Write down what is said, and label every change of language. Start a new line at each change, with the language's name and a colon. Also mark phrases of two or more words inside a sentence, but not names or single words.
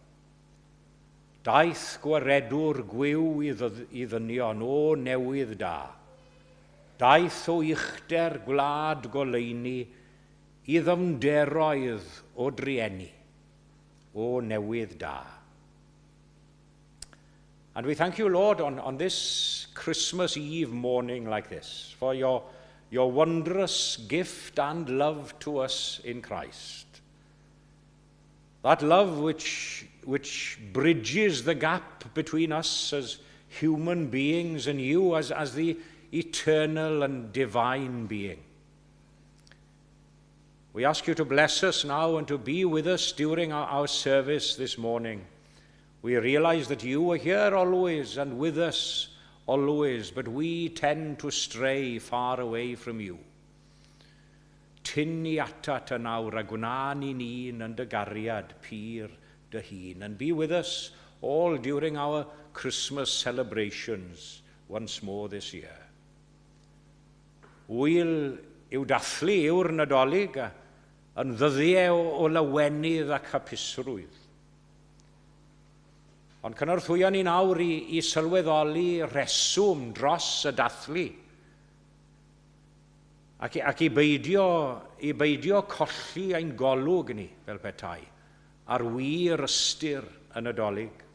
Welsh: Daeth gwaredwr gwyw i ddynion o newydd da. Daeth o uchder gwlad goleuni i ddyfnderoedd o drieni o newydd da.
English: And we thank you, Lord, on this Christmas Eve morning like this, for your wondrous gift and love to us in Christ. That love which bridges the gap between us as human beings and you as the eternal and divine being. We ask you to bless us now and to be with us during our service this morning. We realize that you are here always and with us always, but we tend to stray far away from you.
Welsh: Tyn ni atat y nawr a gwna ni'n un yn dy gariad pyr dy hun,
English: and be with us all during our Christmas celebrations once more this year.
Welsh: Wyl yw dathlu yw'r Nadolig yn ddyddiau o lawenydd ac hapusrwydd. Ond cynorthwyo ni nawr i sylweddoli reswm dros y dathlu ac i beidio colli ein golwg ni fel petai ar wir ystyr y Nadolig.